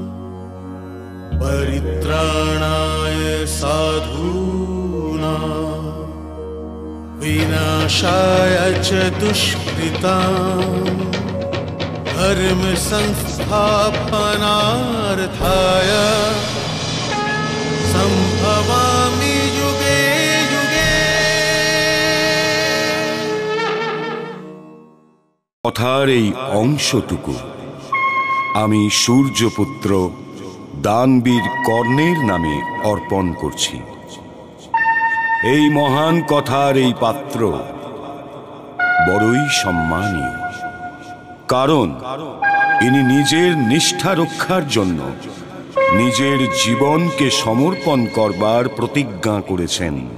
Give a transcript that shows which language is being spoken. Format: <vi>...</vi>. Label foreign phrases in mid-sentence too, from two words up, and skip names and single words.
<sa>परित्राणाय साधूनां विनाशाय च दुष्कृतां धर्म संस्थापनार्थाय संभवामि युगे युगे।</sa> <bn>কথার এই অংশটুকু আমি সূর্যপুত্র দানবীর কর্ণের নামে অর্পণ করছি। এই মহান কথার এই পাত্র বড়ই সম্মানীয়, কারণ ইনি নিজের নিষ্ঠা রক্ষার জন্য নিজের জীবনকে সমর্পণ করবার প্রতিজ্ঞা করেছেন।</bn>